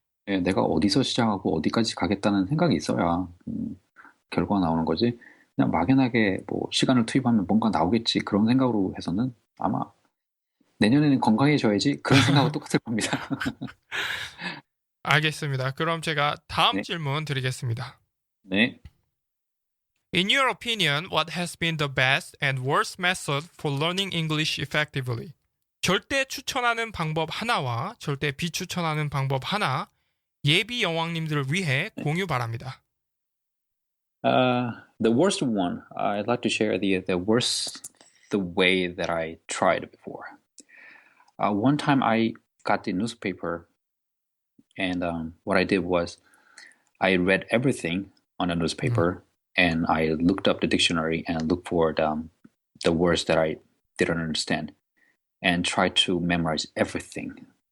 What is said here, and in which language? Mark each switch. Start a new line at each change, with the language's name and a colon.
Korean: 내가 어디서 시작하고 어디까지 가겠다는 생각이 있어야 결과가 나오는 거지. 그냥 막연하게 뭐 시간을 투입하면 뭔가 나오겠지 그런 생각으로 해서는 아마 내년에는 건강해져야지 그런 생각하고 똑같을 겁니다. 알겠습니다. 그럼 제가 다음 질문 드리겠습니다. 네.
English: In your opinion, what has been the best and worst method for learning English effectively?
Korean: 절대 추천하는 방법 하나와 절대 비추천하는 방법 하나 예비 여왕님들을 위해 공유 바랍니다.
English: The worst one, I'd like to share the way that I tried before. One time I got the newspaper, and what I did was I read everything on a newspaper, and I looked up the dictionary and looked for the words that I didn't understand, and tried to memorize everything.